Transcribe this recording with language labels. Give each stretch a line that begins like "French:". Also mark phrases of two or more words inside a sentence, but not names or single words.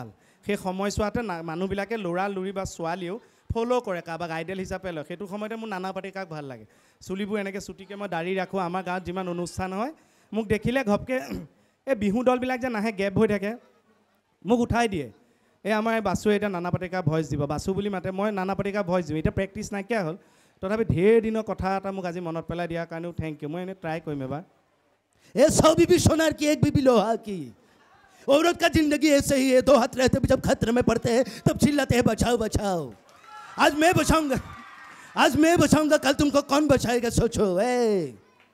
Assamese: সেই সময়ছোৱাতে মানুহবিলাকে ল'ৰা লুৰি বা ছোৱালীও ফ'ল' কৰে কাৰোবাক আইডেল হিচাপে লয় সেইটো সময়তে মোৰ নানা পাটেকাক ভাল লাগে চুলিবোৰ এনেকৈ চুটিকৈ মই দাড়ি ৰাখোঁ আমাৰ গাঁৱত যিমান অনুষ্ঠান হয় মোক দেখিলে ঘপকৈ এই বিহু দলবিলাক যে নাহে গেপ হৈ থাকে মোক উঠাই দিয়ে এই আমাৰ এই বাছুৱে এতিয়া নানা পাটেকা ভইচ দিব বাছু বুলি মাতে মই নানা পাটেকা ভইচ দিওঁ এতিয়া প্ৰেক্টিছ নাইকিয়া হ'ল তথাপি ঢেৰ দিনৰ কথা এটা মোক আজি মনত পেলাই দিয়াৰ কাৰণেও
English: thank you
Assamese: মই এনেই ট্ৰাই কৰিম এবাৰ
Hindi: ए 100 बीबी सोनार की एक बीबी लोहा की औरत का जिंदगी ऐसे ही है दो हाथ रहते जब खतरे में पड़ते हैं तब चिल्लाते हैं बचाओ बचाओ आज मैं बचाऊंगा कल तुमको कौन बचाएगा सोचो